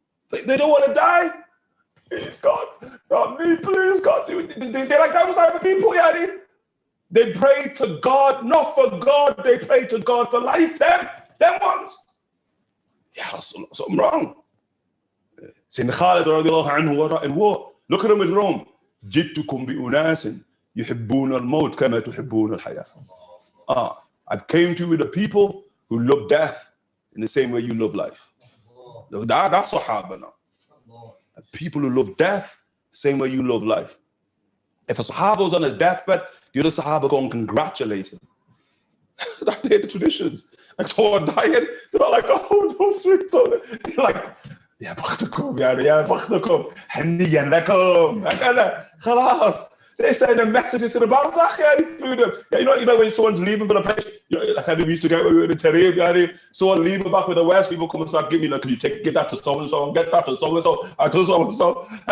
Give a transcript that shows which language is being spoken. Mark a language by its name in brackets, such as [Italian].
[English] They don't want to die? Please, God. God, me, please, God. They're like those type of people, yani. They pray to God, not for God. They pray to God for life. Them ones. Ya Rasulullah, something wrong. Sayyidina Khalid radiallahu anhu in war. Look at him in Rome. [Arabic] جئتكم بأناس يحبون الموت كما تحبون الحياة. [English] I've came to you with the people who love death in the same way you love life. That's Sahaba now. People who love death, same way you love life. If a Sahaba was on his deathbed, the other Sahaba go and congratulate him. That's the traditions. Like someone dying, they're not like, oh, don't freak out. They're like, يا بختكم يا بختكم هنيا لكم هكذا خلاص. They send a message to the barzakh through them. Yeah, you know when someone's leaving for the place, you know, like how we used to get when we were in the Tarif, someone leaving back with the West, people come and start giving me like, can you get that to so and so, get that to so and so, or to so and so.